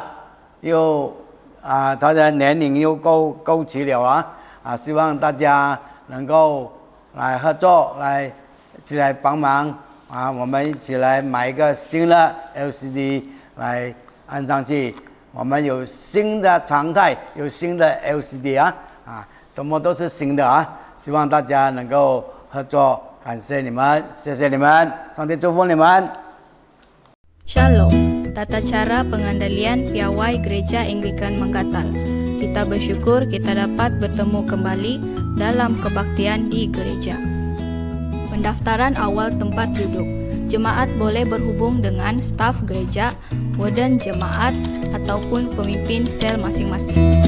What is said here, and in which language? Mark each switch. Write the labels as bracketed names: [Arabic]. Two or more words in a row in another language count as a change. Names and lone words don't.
[Chinese] 又他的年龄又够齐了希望大家能够来合作来一起来帮忙我们一起来买一个新的 LCD 来安上去我们有新的常态有新的 LCD 什么都是新的希望大家能够合作感谢你们谢谢你们上帝祝福你们 [Malay] Shalom, tata cara pengandalian piawai Gereja Anglikan Manggatal. Kita bersyukur kita dapat bertemu kembali dalam kebaktian di gereja. Pendaftaran awal tempat duduk. Jemaat boleh berhubung dengan staf gereja, warden jemaat, ataupun pemimpin sel masing-masing.